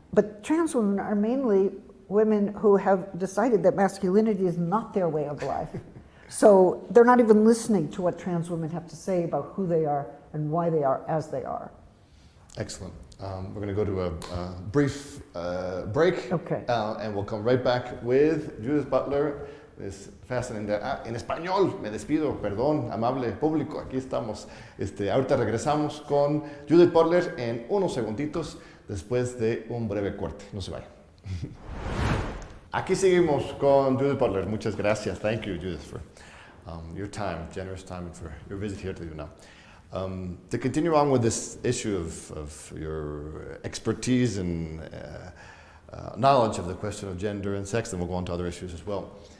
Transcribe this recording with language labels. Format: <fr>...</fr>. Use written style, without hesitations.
<en>But trans women are mainly women who have decided that masculinity is not their way of life. So they're not even listening to what trans women have to say about who they are and why they are as they are. Excellent. We're going to go to a brief break, okay. And we'll come right back with Judith Butler. Es fascinating.</en> <es>En español, me despido, perdón, amable público, aquí estamos. Ahorita regresamos con Judith Butler en unos segunditos después de un breve corte. No se vayan. Aquí seguimos con Judith Butler. Muchas gracias.</es> <en>Thank you, Judith, for your time, generous time, and for your visit here to you now. To continue on with this issue of your expertise and knowledge of the question of gender and sex, then we'll go on to other issues as well.</en>